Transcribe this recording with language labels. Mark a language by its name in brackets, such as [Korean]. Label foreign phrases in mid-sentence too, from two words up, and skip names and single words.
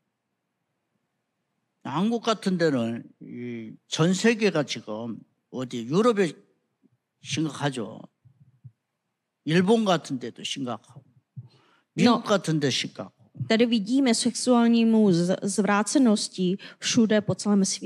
[Korean] 한국 같은 데는 전 세계가 지금 어디 유럽에 심각하죠. 일본 같은 데도 심각하고 미국 같은 데 심각하고. [Czech] Tady vidíme sexuálnímu zvrácenosti všude po celém